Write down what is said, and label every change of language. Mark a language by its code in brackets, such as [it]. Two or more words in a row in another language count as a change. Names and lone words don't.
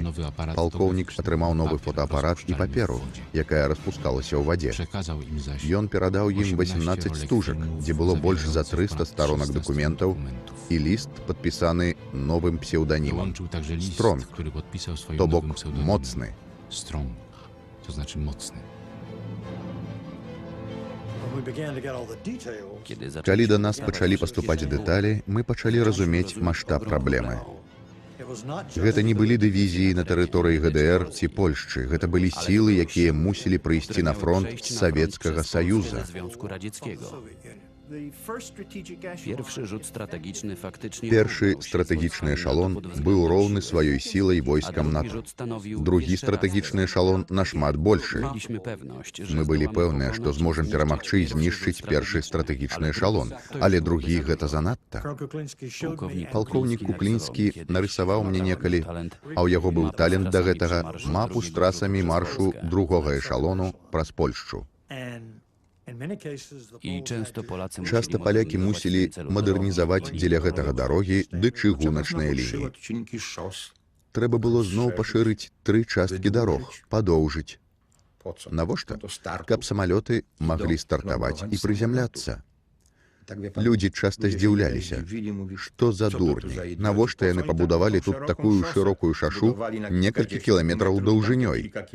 [be] Палкоўнік атрымаў новы фотоапарат і паперу, якая распускалася ў вадзе. Ён перадаў ім 18 стужак, дзе было больш за 300 старонак дакументаў і ліст, падпісаны новым псеўданімам. Стронг, то бок моцны. [pl] Strong, to znaczy mocny. Kiedy [be] Калі да нас пачалі паступаць дэталі, мы пачалі разумець маштаб праблемы. Гэта не былі дывізіі на тэрыторыі ГДР ці Польшчы. Гэта былі сілы, якія мусілі прыйсці на фронт з Савецкага Саюза. [pl] Związku Radzieckiego. Pierwszy rzut strategiczny faktycznie [be] Першы стратэгічны эшалон быў роўны сваёй сілай войскам НАТО. Другі стратэгічны эшалон нашмат большы. [pl] Mieliśmy pewność, że [be] Мы былі [pl] zdołamy [be] пэўныя, што [pl] pokonać [be] зможам [pl] i [be] перамагчы і [pl] zniszczyć [be] знішчыць [pl] pierwszy [be] першы стратэгічны эшалон, але другі гэта занадта. Палкоўнік Куклінскі нарысаваў мне некалі, а ў яго быў талент да гэтага, мапу з трасамі маршу другога эшалону праз Польшчу. [pl] I często Polacy [be] Часта палякі мусілі мадэрнізаваць дзеля гэтага дарогі ды чыгуначныя лініі. Трэба было зноў пашырыць 3 часткі дарог, падоўжыць. Навошта? Каб самалёты маглі стартаваць і прызямляцца. Людзі часта здзіўляліся, што за дурні, навошта яны пабудавалі тут такую шырокую шашу некалькі кіламетраў даўжынёй.